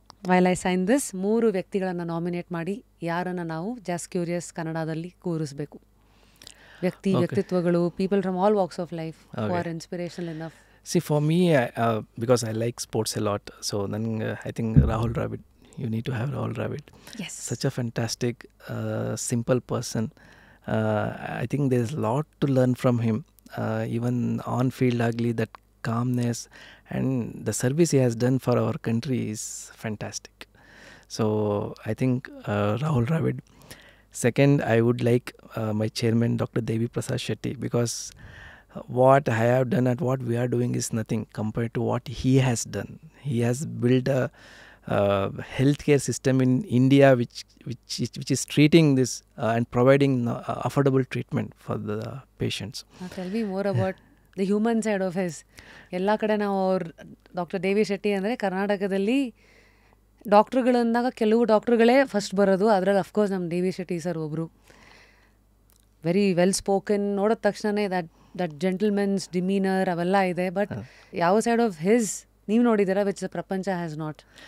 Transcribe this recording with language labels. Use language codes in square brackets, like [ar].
[en] while I sign this, [kn] 3 ವ್ಯಕ್ತಿಗಳನ್ನು nominate ಮಾಡಿ ಯಾರನ್ನು ನಾವು ಜಸ್ಟ್ ಕ್ಯೂರಿಯಸ್ ಕನ್ನಡದಲ್ಲಿ ಕೂರಿಸ್ಬೇಕು. [en] ವ್ಯಕ್ತಿತ್ವಗಳು, people from all walks of life who are inspirational enough. See, for me, because I like sports a lot, so I think Rahul Dravid, you need to have Rahul Dravid. Yes. Such a fantastic, simple person. I think there's a lot to learn from him. Even on field ugly, that calmness and the service he has done for our country is fantastic. So I think Rahul Dravid. Second, I would like my chairman, Dr. Devi Prasad Shetty, because what I have done and what we are doing is nothing compared to what he has done. He has built a healthcare system in India which is treating this and providing affordable treatment for the patients. Tell me more about the human side of his. [kn] ಎಲ್ಲ ಕಡೆ ನಾವು doctor ದೇವಿ ಶೆಟ್ಟಿ ಅಂದರೆ ಕರ್ನಾಟಕದಲ್ಲಿ ಡಾಕ್ಟ್ರುಗಳಂದಾಗ ಕೆಲವು ಡಾಕ್ಟ್ರುಗಳೇ first ಬರೋದು. ಅದರಲ್ಲಿ of course ನಮ್ಮ ದೇವಿ Shetty sir ಒಬ್ಬರು. [en] very well spoken, [kn] ನೋಡಿದ ತಕ್ಷಣವೇ [en] that gentlemen's demeanour [kn] ಅವೆಲ್ಲ ಇದೆ. [en] but ಯಾವ side of his [kn] ನೀವು ನೋಡಿದ್ದೀರಾ [en] Which ಪ್ರಪಂಚ has not?